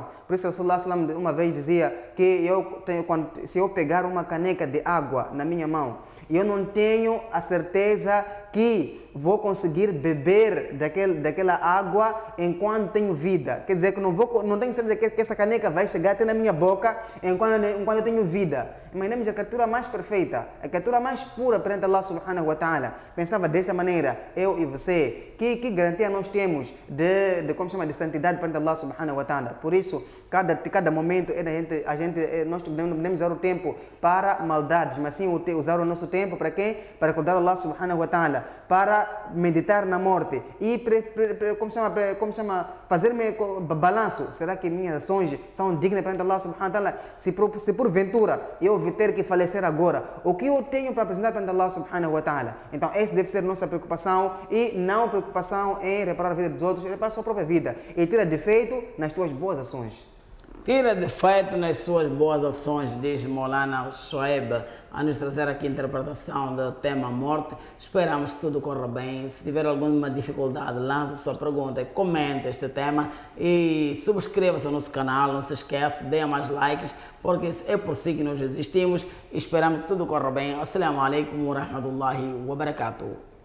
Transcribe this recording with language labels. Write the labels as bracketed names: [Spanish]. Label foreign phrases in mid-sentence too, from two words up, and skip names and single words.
[Portuguese] Por isso, o Rasulullah uma vez dizia que se eu pegar uma caneca de água na minha mão e eu não tenho a certeza que vou conseguir beber daquela água enquanto tenho vida. Quer dizer que não tenho certeza que essa caneca vai chegar até na minha boca enquanto eu tenho vida. Imaginemos a criatura mais perfeita, a criatura mais pura perante [Arabic] الله سبحانه وتعالى. [Portuguese] Pensava dessa maneira, eu e você. Que garantia nós temos de santidade perante [Arabic] الله سبحانه وتعالى? [Portuguese] Por isso, cada momento nós devemos usar o tempo para maldades, mas sim usar o nosso tempo para quê? Para acordar [Arabic] الله سبحانه وتعالى, [Portuguese] para meditar na morte e fazer balanço. Será que minhas ações são dignas perante [Arabic] الله سبحانه وتعالى? [Portuguese] Se porventura eu ter que falecer agora, o que eu tenho para apresentar perante [Arabic] الله سبحانه وتعالى? [Portuguese] Então essa deve ser nossa preocupação e não preocupação em reparar a vida dos outros, reparar a sua própria vida e tira defeito nas tuas boas ações. Tira defeito nas suas boas ações, diz Maulana Shoaib, a nos trazer aqui a interpretação do tema morte. Esperamos que tudo corra bem. Se tiver alguma dificuldade, lance a sua pergunta e comente este tema. E subscreva-se ao nosso canal, não se esqueça, dê mais likes, porque é por si que nós existimos. Esperamos que tudo corra bem. [Arabic] السلام عليكم ورحمة الله وبركاته.